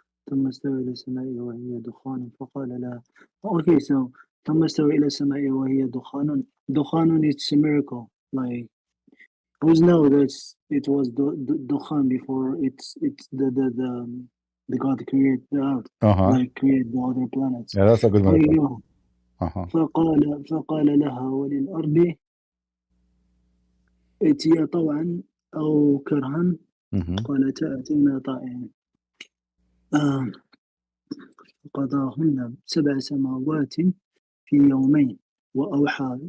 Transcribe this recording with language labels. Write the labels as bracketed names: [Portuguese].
[Arabic] ثم استوى إلى السماء وهي دخان فقال لها. [English] Okay, so [Arabic] ثم استوى إلى السماء وهي دخان. [English] دخان, it's a miracle. Like, we know that it was dukhan before. It's the God create the earth, like create the other planets. Yeah, that's a good miracle. [Arabic] أيوه. فقال لها وللأرض ائتيا طوعا أو كرها قالتا أتينا طائعين. قضاهن 7 سماوات في يومين وأوحى.